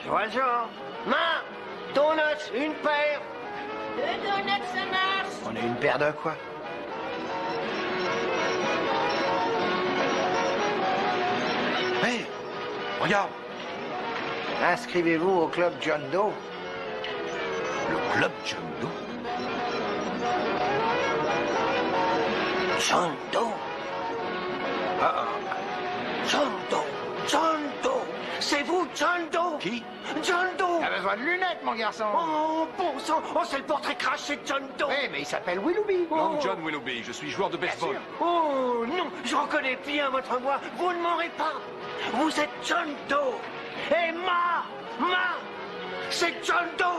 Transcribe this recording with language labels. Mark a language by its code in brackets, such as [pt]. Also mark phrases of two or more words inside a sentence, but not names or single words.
[fr] Et des donuts. Je vois le genre. Main, donuts, une paire. On est une paire de quoi? Hé, regarde. Inscrivez-vous au club John Doe. Le club John Doe? John Doe. John Doe. John Doe. C'est vous, John Doe? Qui? John Doe. Il a besoin de lunettes, mon garçon. Oh, bon sang. Oh, c'est le portrait craché de John Doe. Oui, mais il s'appelle Willoughby. Long John Willoughby, je suis joueur de baseball. Oh, non, je reconnais bien votre voix. Vous ne m'aurez pas. Vous êtes John Doe. Et c'est John Doe.